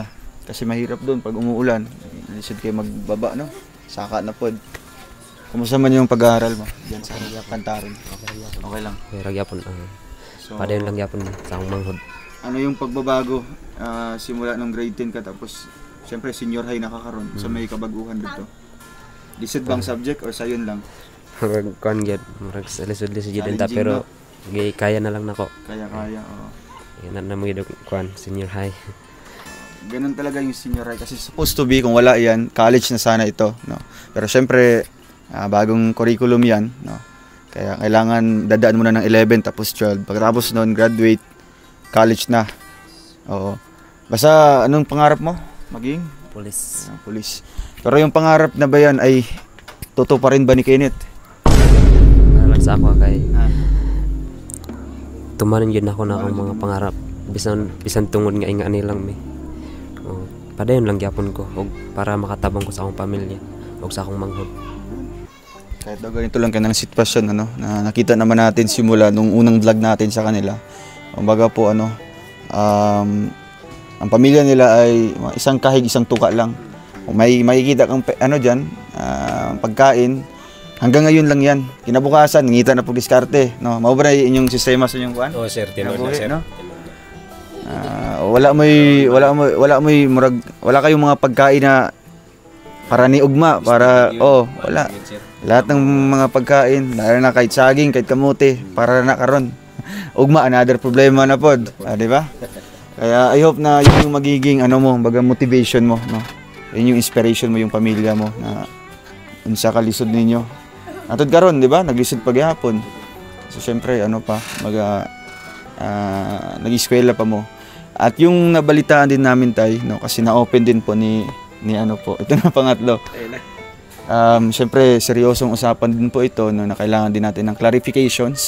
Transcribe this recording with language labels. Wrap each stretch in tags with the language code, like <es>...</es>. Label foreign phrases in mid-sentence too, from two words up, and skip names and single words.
<tl>Kasi mahirap doon pag umuulan.</tl> <ceb>Lisod kayo magbaba, no? Saka na pod.</ceb> <tl>Kumusta man yung pag-aaral mo? Diyan sa Kantaron. Okay lang.</tl> <ceb>Pero gyapon So, padayon lang gyapon sa akong manghod.</ceb> <tl>ano yung pagbabago simula nung grade 10 ka tapos siyempre senior high nakakaroon sa may kabaguhan dito?</tl> <ceb>Lisod bang subject or sayon lang? Kuan gyud, murag lisod-lisod gyud ta Challenging, pero no? kaya na lang nako. Kaya-kaya, oo. Yan na mo gyud kuan senior high.</ceb> <tl>Ganun talaga yung senior high kasi</tl> <en>supposed to be</en> <tl>kung wala yan, college na sana ito, no? Pero siyempre bagong curriculum yan, no? Kaya kailangan dadaan muna ng 11 tapos 12. Pagkatapos noon graduate, college na. Oo. Basta anong pangarap mo? Maging Police. police. Pero yung pangarap na ba yan ay totoo pa rin ba ni Kenneth?</tl> <ceb>Para lang sa ako kay tumanan gyud ako na akong mga pangarap. Bisan tungod nga inga nilang mi. Padayon lang gyapon ko og para makatabang ko sa akong pamilya og sa akong manghod.</ceb> <tl>Kahit daw ganito lang kanang sitwasyon, na nakita naman natin simula nung unang vlog natin sa kanila. Kumbaga po ang pamilya nila ay isang kahig, isang tuka lang. Kung may makikita kang diyan, pagkain, hanggang ngayon lang yan.</tl> <ceb>Kinabukasan, ngita na pag-diskarte, no? Mao ba inyong sistema sa inyong kuan? Oh, sir, tinod na, Nabuhi, sir. no? Wala kayong mga pagkain na para ni ugma, para wala.</ceb> <tl>Lahat ng mga pagkain, lalo na kahit saging, kahit kamote, para na karon. Ugma another problema na pod, di ba? Kaya</tl> <en>I hope</en> <tl>na yun yung magiging baga motivation mo, no? Yun yung inspiration mo yung pamilya mo</tl> <ceb>na unsa ka lisod ninyo. Atod karon, di ba? Naglisod paghapon. So syempre nag-eskwela pa mo.</ceb> <tl>At yung nabalitaan din namin tay, no, kasi na-open din po ni ni ano po. Ito na pangatlo. Siyempre, seryosong usapan din po ito, no, na kailangan din natin ng clarifications.</tl>